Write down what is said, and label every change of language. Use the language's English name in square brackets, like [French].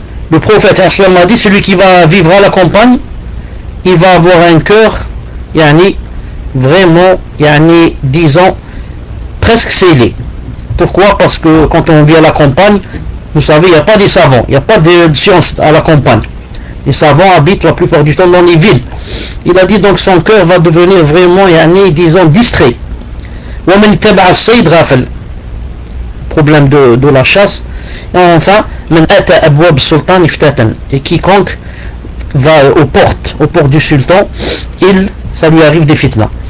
[French] Le prophète Aslam a dit, celui qui va vivre à la campagne, il va avoir un cœur, disons, presque scellé. Pourquoi? Parce que quand on vit à la campagne, vous savez, il n'y a pas des savants, il n'y a pas de science à la campagne. Les savants habitent la plupart du temps dans les villes. Il a dit donc, son cœur va devenir vraiment, distrait. [Arabic] وَمَنْ تَبَعَ السَّيْدِ رَافَلْ. [French] Problème de la chasse. Et enfin, [Arabic] مَنْ أَتَى أَبْوَابَ السُّلْطَانِ افْتَتَنْ. [French] Et quiconque va aux portes du sultan, ça lui arrive des fitnas.